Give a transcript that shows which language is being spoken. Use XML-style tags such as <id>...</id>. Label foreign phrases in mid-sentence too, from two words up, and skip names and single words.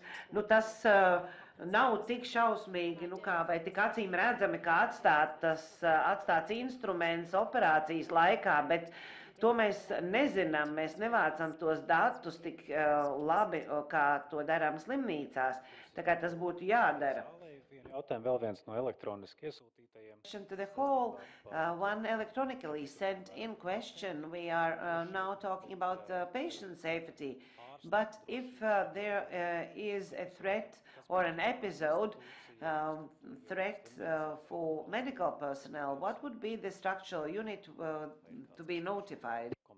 <lv>Tas nav tik šausmīgi, vai tik acīm redzami, kā atstāts instruments operācijas laikā, bet to mēs nezinām, mēs nevācam tos datus tik labi, kā to darām slimnīcās. Tā kā tas būtu jādara. Jautājumu vēl viens no elektroniski iesūtītajiem.</lv> <en>To the hall, one electronically sent in question. We are now talking about patient safety. But if there is a threat or an episode, threat for medical personnel, what would be the structural unit to be notified?</en>